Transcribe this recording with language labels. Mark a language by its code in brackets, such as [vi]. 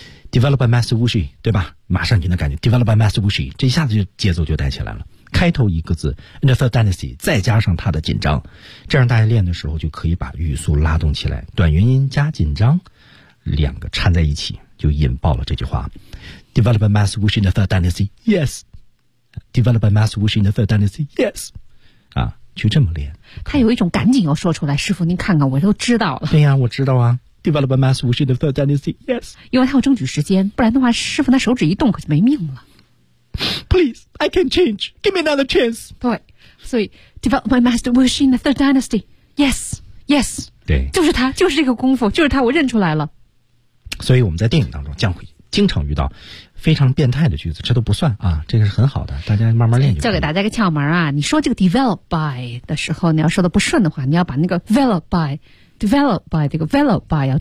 [en] Developed by Master Wu Shi， [zh] 对吧？马上就能感觉 Developed by Master Wu Shi， 这一下子就节奏就带起来了。开头一个字 ， [en] in the third dynasty， [zh] 再加上他的紧张，这样大家练的时候就可以把语速拉动起来。短元音加紧张，两个掺在一起就引爆了这句话。 [en] Developed by Master Wu Shi in the third dynasty， yes。 Developed by Master Wu Shi in the third dynasty， yes。 [zh] 啊，就这么练。他有一种赶紧要说出来，师傅您看看，我都知道了。对呀、啊，我知道啊。 [en] Developed by Master Wu Shi in the third dynasty， yes。 [zh] 因为他要争取时间，不然的话，师傅那手指一动可就没命了。 [en] Please, I can change. Give me another chance. [zh] 对，所以 [en] developed by Master Wu Shi in the Third Dynasty. Yes, yes. [zh] 对，就是他，就是这个功夫，就是他，我认出来了。所以我们在电影当中将会经常遇到非常变态的句子，这都不算啊，这个是很好的，大家慢慢练就。教给大家一个窍门啊，你说这个 [en] developed by [zh] 的时候，你要说的不顺的话，你要把那个 developed by 这个 developed by 要